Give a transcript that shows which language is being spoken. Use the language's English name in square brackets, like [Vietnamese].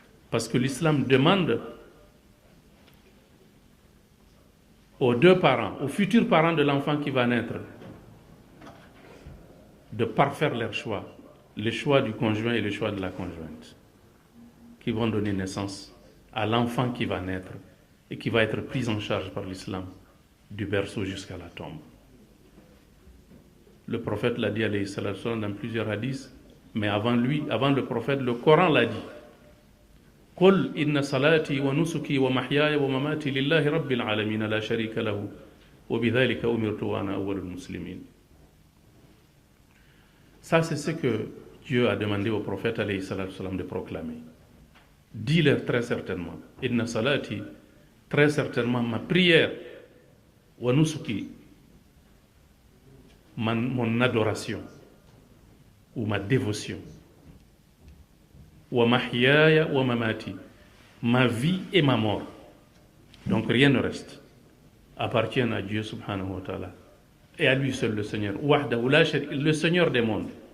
[French] Parce que l'islam demande aux deux parents, aux futurs parents de l'enfant qui va naître, de parfaire leur choix, le choix du conjoint et le choix de la conjointe, qui vont donner naissance à l'enfant qui va naître et qui va être pris en charge par l'islam du berceau jusqu'à la tombe. Le prophète l'a dit alayhi salatu wassalam dans plusieurs hadiths, mais avant lui, avant le prophète, le Coran l'a dit. [Arabic] قل إن صلاتي ونسكي ومحياي ومماتي لله رب العالمين لا شريك له وبذلك أمرت وأنا أول المسلمين. [French] Ça, c'est ce que Dieu a demandé au prophète alayhi salatu wassalam de proclamer. Dis-leur très certainement, [Arabic] Inna salati, [French] très certainement ma prière, [Arabic] wa nusuki, [French] mon adoration, ou ma dévotion, [Arabic] wa mahyaya wa mamati, [French] ma vie et ma mort, donc rien ne reste, appartiennent à Dieu subhanahu wa ta'ala, et à lui seul le Seigneur, le Seigneur des mondes.